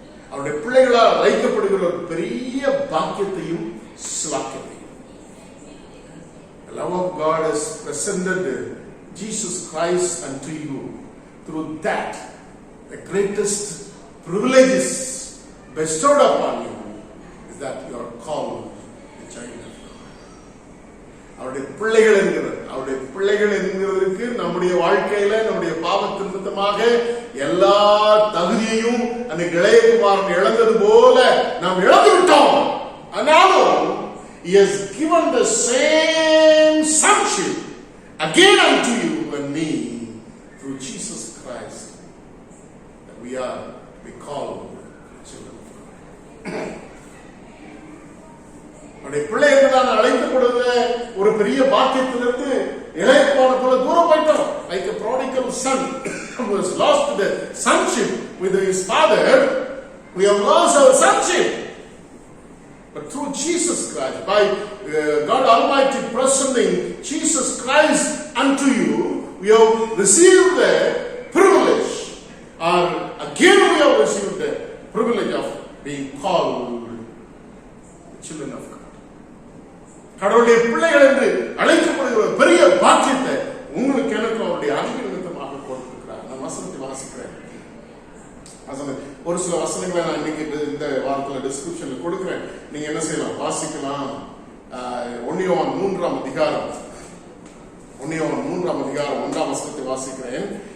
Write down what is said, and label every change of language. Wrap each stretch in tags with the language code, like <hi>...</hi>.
<ta>அவருடைய பிள்ளைகளால் அழைக்கப்படுகிற ஒரு பெரிய பாக்கியத்தையும் ஸ்லாக்கியத்தையும்.</ta> <en>The love of God has presented Jesus Christ unto you. Through that, the greatest privileges bestowed upon you is that you are called a child of God.</en> <ta>அவருடைய பிள்ளைகள் என்கிறதற்கு நம்முடைய வாழ்க்கையில நம்முடைய பாவத்தின் நிமித்தமாக எல்லா தகுதியையும் அந்த இளையகுமாரன் இழந்தது போல நாம் இழந்து விட்டோம். ஆனாலும்</ta> <en>He has given the same sonship again unto you and me through Jesus Christ, that we are called children of God.</en> <ta>நம்முடைய பிள்ளை என்றுதான் அழைக்கப்படுகிற ஒரு பெரிய பாக்கியத்திலிருந்து இளையகுமாரன் போல தூரம் போயிட்டோம்.</ta> <en>Like a prodigal son who has lost the sonship with his father, we have lost our sonship. But through Jesus Christ, by God Almighty presenting Jesus Christ unto you, we have received the privilege, or again we have received the privilege of being called children of God.</en> <ta>கடவுளுடைய பிள்ளைகள் என்று அழைக்கப்படுகிற பெரிய பாக்கியத்தை உங்களுக்கு எனக்கு அவருடைய அன்பின் நிமித்தமாக கொடுத்திருக்கிறார். நான் வசனத்தை வாசிக்கிறேன். ஒரு சில வசனங்களை நான் இன்னைக்கு இந்த வாரத்தில் டிஸ்கிரிப்ஷன்ல கொடுக்கிறேன். நீங்க என்ன செய்யலாம், வாசிக்கலாம். 1 யோவான் 3ஆம் அதிகாரம் 1ஆம் வசனத்தை வாசிக்கிறேன்.</ta>